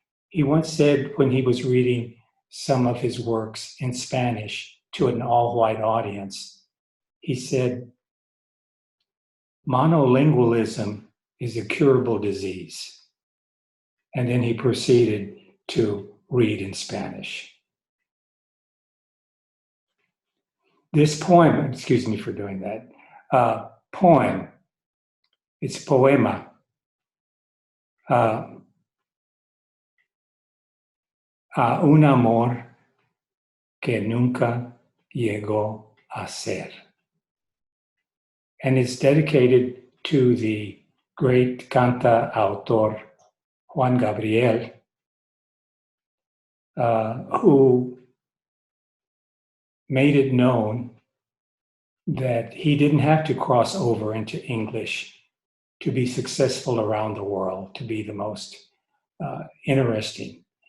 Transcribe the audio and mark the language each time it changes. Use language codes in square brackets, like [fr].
[en] He once said when he was reading some of his works in Spanish to an all-white audience, he said, "Monolingualism is a curable disease." And then he proceeded to read in Spanish. This poem, excuse me for doing that, poem, it's poema. [es] A un amor que nunca llegó a ser. [en] And it's dedicated to the great cantautor Juan Gabriel, who made it known that he didn't have to cross over into English to be successful around the world, to be the most interesting.